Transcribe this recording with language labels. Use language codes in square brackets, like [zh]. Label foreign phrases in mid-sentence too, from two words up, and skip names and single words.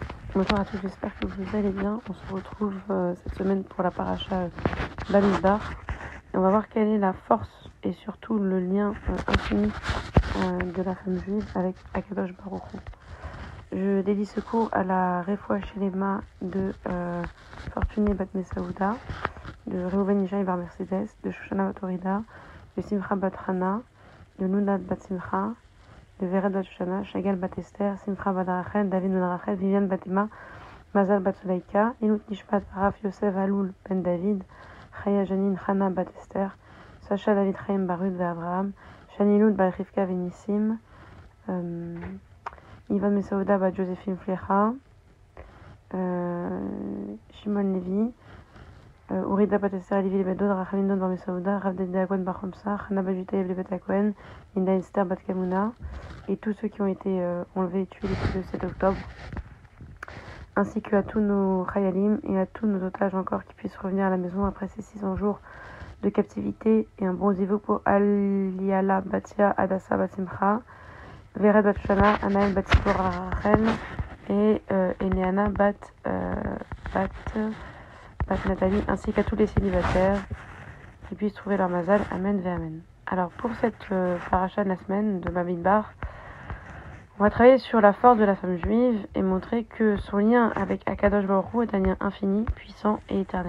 [fr] Bonjour à tous, j'espère que vous allez bien. On se retrouve cette semaine pour la paracha Bamidbar. Et on va voir quelle est la force et surtout le lien infini de la femme juive avec [he] הקדוש ברוך הוא. [fr] Je dédie ce cours à la [he] רפואה שלמה [fr] de Fortuné Bat Mesaouda, de Reuven Ishaï Bar Mercedes, de Shoshana Bat Orida, de Simcha Bat Hana, de Nunat Bat Simcha, de Vered Bat Shoshana, Shagal Bat Esther, Simcha Bat Rachel, David Ben Rachel, Viviane Bat Emma, Mazal Bat Sulaika, Inut Nishpat Raf Yosef Aloul Ben David, Chaya Janine Chana Bat Esther, Sacha David Chaim Barud Ve Abraham, Shanilut Bat Rivka Venissim, Ivan Mesaouda Bat Joséphine Flecha, Shimon Levi, Urida Bat Esther Alivi Bedod, Rachamim Dod Bar Mesaouda, Rav Dede Akwen Bar Chomsa, Chana Bat Jutayeb Le Bet Akwen, Linda Esther Bat Kamuna, et tous ceux qui ont été enlevés et tués depuis le 7 octobre, ainsi qu'à tous nos Chayalim et à tous nos otages encore qui puissent revenir à la maison après ces 600 jours de captivité, et un bon zivou pour Aliala Batia Adassa Batimcha, Vered Bat Shana, Anaël Batipora Rachel et Eneana Bat Nathalie, ainsi qu'à tous les célibataires qui puissent trouver leur mazal. [he] אמן ואמן. [fr] Alors pour cette paracha de la semaine de Bamidbar, on va travailler sur la force de la femme juive et montrer que son lien avec [he] הקדוש ברוך הוא [fr] est un lien infini, puissant et éternel.